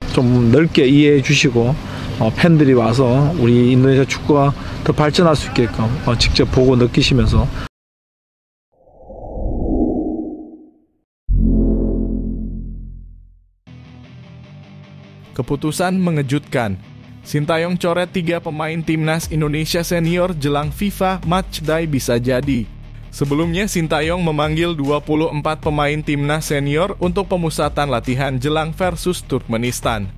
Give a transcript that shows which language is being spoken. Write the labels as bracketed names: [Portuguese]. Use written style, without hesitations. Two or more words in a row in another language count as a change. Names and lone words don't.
[Korean] 좀 넓게 이해해 주시고 팬들이 와서 우리 인도네시아 축구가 더 발전할 수 있게끔 직접 보고 느끼시면서 [Indonesian] Keputusan mengejutkan. Sintayong coret 3 pemain timnas Indonesia senior jelang FIFA Matchday bisa jadi. Sebelumnya Sintayong memanggil 24 pemain timnas senior untuk pemusatan latihan jelang versus Turkmenistan.